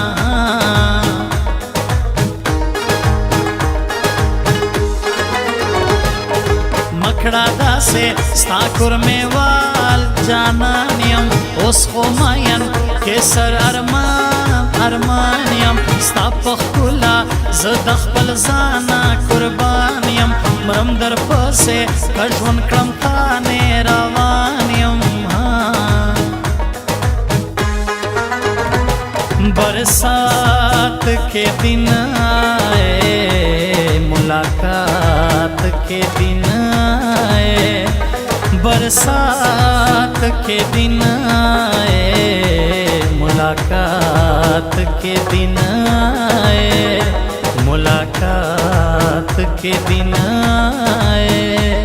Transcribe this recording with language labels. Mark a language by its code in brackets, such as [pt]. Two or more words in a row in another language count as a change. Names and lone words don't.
[ps] مکړه داسې ستا کورمېوال جانان یم اوس خو مین کیسر ارمان یم ستا په ښکلا زه د خپل ځانه قربان یم مرم در پسې که ژوند کړم تانې روان یم [ur] برسات کے دن آئے ملاقات کے دن آئے برسات کے دن آئے ملاقات کے دن آئے ملاقات کے دن آئے